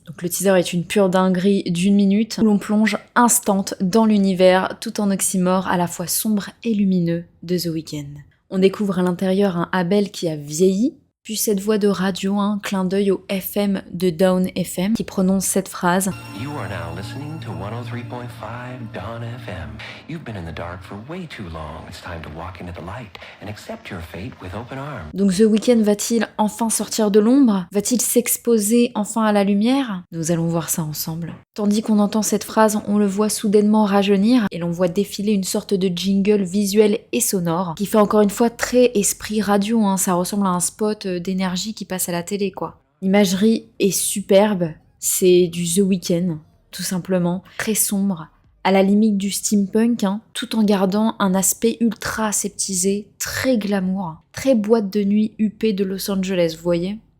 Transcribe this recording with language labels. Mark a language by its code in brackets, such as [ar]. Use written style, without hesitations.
[fr] Donc le teaser est une pure dinguerie d'1 minute où l'on plonge instant dans l'univers tout en oxymore à la fois sombre et lumineux de The Weeknd. On découvre à l'intérieur un Abel qui a vieilli, puis cette voix de radio, un clin d'œil au FM de Dawn FM qui prononce cette phrase. [en] You are now listening to 103.5 Dawn FM. You've been in the dark for way too long. It's time to walk into the light and accept your fate with open arms. [fr] Donc The Weeknd va-t-il enfin sortir de l'ombre? Va-t-il s'exposer enfin à la lumière? Nous allons voir ça ensemble. Tandis qu'on entend cette phrase, on le voit soudainement rajeunir et l'on voit défiler une sorte de jingle visuel et sonore qui fait encore une fois très esprit radio, hein. Ça ressemble à un spot d'énergie qui passe à la télé, quoi. L'imagerie est superbe, c'est du The Weeknd, tout simplement, très sombre, à la limite du steampunk, hein, tout en gardant un aspect ultra aseptisé, très glamour, très boîte de nuit huppée de Los Angeles, vous voyez ?